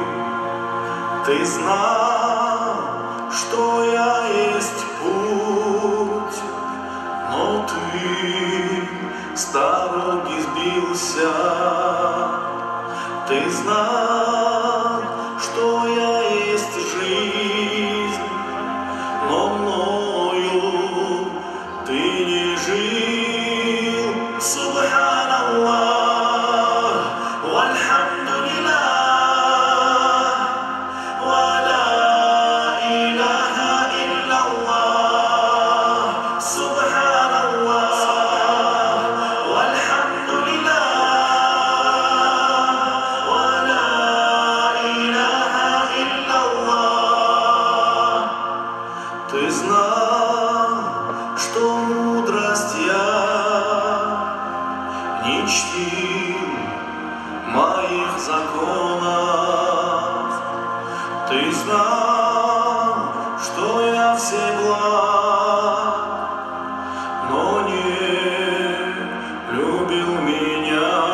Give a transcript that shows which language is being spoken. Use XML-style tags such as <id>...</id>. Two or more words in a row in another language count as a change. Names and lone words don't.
<ru>Ты знал, что я есть путь, но ты с дороги сбился. Ты знал, что я есть жизнь, но мною ты не жил.</ru> <ar>سبحان الله، والحمد لله، ولا إله إلا الله. سبحان الله، والحمد لله، ولا إله إلا الله.</ar> <ru>Ты знал, что мудрость я не чтил моих законов. Ты знал, что я всеблаг, но не любил меня.</ru>